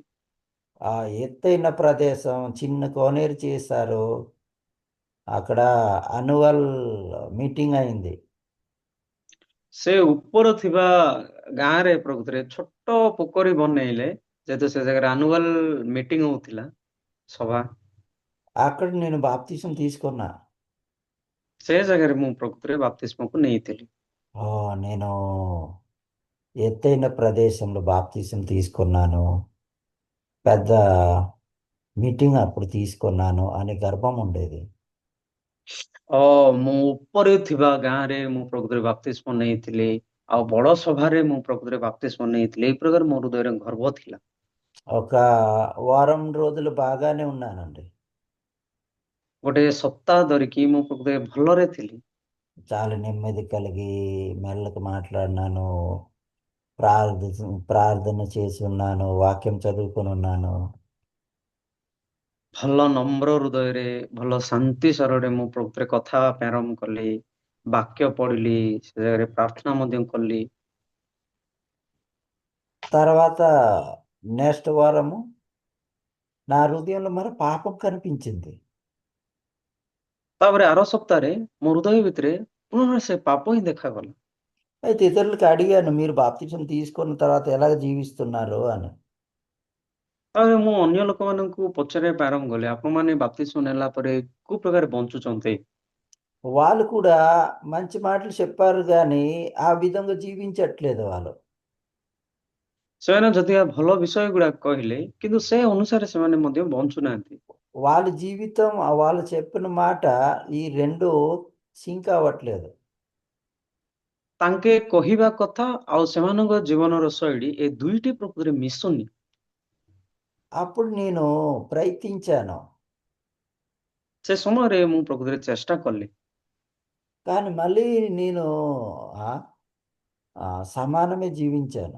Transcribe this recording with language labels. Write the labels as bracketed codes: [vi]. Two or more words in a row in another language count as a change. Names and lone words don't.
[te] ఆ ఎత్తైన ప్రదేశం చిన్న కోనేరు చేశారు. అక్కడ [en] annual meeting [te] అయింది. [or] ସେ ଉପର ଥିବା ଗାଁରେ ପ୍ରକୃତରେ ଛୋଟ ପୋଖରୀ ବନେଇଲେ, ଯେହେତୁ ସେ ଜାଗାରେ [en] annual meeting [or] ହଉଥିଲା, ସଭା, [te] అక్కడ నేను బాప్తిసం తీసుకున్నా. [or] ସେ ଜାଗାରେ ମୁଁ ପ୍ରକୃତରେ ବାପ୍ତିସ୍ମକୁ ନେଇଥିଲି। [te] నేను ఎత్తైన ప్రదేశంలో బాప్తిసం తీసుకున్నాను. పెద్ద మీటింగ్ అప్పుడు తీసుకున్నాను అనే గర్వం ఉండేది. [or] ମୁଁ ଉପରେ ଥିବା ଗାଁରେ ମୁଁ ପ୍ରକୃତରେ ବାପ୍ତିସ୍ମ ନେଇଥିଲି, ଆଉ ବଡ ସଭାରେ ମୁଁ ପ୍ରକୃତରେ ବାପ୍ତିସ୍ମ ନେଇଥିଲି। ଏଇ ପ୍ରକାର ମୋ ହୃଦୟରେ ଗର୍ବ ଥିଲା। [te] ఒక వారం రోజులు బాగానే ఉన్నానండి. [or] ଗୋଟେ ସପ୍ତାହ ଧରିକି ମୁଁ ପ୍ରକୃତରେ ଭଲରେ ଥିଲି। [te] చాలా నెమ్మది కలిగి మెల్లగా మాట్లాడినాను. ప్రార్థన చేసి ఉన్నాను. వాక్యం చదువుకొని ఉన్నాను. [or] ଭଲ ନମ୍ର ହୃଦୟରେ, ଭଲ ଶାନ୍ତି ସ୍ୱରରେ ମୁଁ ପ୍ରକୃତରେ କଥା ହେବା ପାଇଁ ଆରମ୍ଭ କଲି, ବାକ୍ୟ ପଢିଲି, ସେ ଜାଗାରେ ପ୍ରାର୍ଥନା ମଧ୍ୟ କଲି। [te] తర్వాత నెక్స్ట్ వారము నా హృదయంలో మరి పాపం కనిపించింది. [or] ତାପରେ ଆର ସପ୍ତାହରେ ମୋ ହୃଦୟ ଭିତରେ ପୁନଃ ସେ ପାପ ହିଁ ଦେଖାଗଲା। [te] అయితే ఇతరులకి అడిగాను మీరు బాప్తిసం తీసుకున్న తర్వాత ఎలాగ జీవిస్తున్నారు అని. [or] ତାପରେ ମୁଁ ଅନ୍ୟ ଲୋକମାନଙ୍କୁ ପଚାରିବା ପାଇଁ ଆରମ୍ଭ କଲି, ଆପଣମାନେ ବାପ୍ତିସ୍ମ ନେଲା ପରେ କୋଉ ପ୍ରକାର ବଞ୍ଚୁଛନ୍ତି? [te] వాళ్ళు కూడా మంచి మాటలు చెప్పారు కానీ ఆ విధంగా జీవించట్లేదు వాళ్ళు. [or] ସେମାନେ ଯଦିବା ଭଲ ବିଷୟ ଗୁଡାକ କହିଲେ, କିନ୍ତୁ ସେ ଅନୁସାରେ ସେମାନେ ମଧ୍ୟ ବଞ୍ଚୁନାହାନ୍ତି। [te] వాళ్ళ జీవితం వాళ్ళు చెప్పిన మాట ఈ రెండు సింక్ అవ్వట్లేదు. [or] ତାଙ୍କେ କହିବା କଥା ଆଉ ସେମାନଙ୍କ ଜୀବନର ଶୈଳୀ ଏ ଦୁଇଟି ପ୍ରକୃତରେ ମିଶୁନି। [te] అప్పుడు నేను ప్రయత్నించాను. [or] ସେ ସମୟରେ ମୁଁ ପ୍ରକୃତରେ ଚେଷ୍ଟା କଲି, [te] కానీ మళ్ళీ నేను ఆ, సమానమే జీవించాను.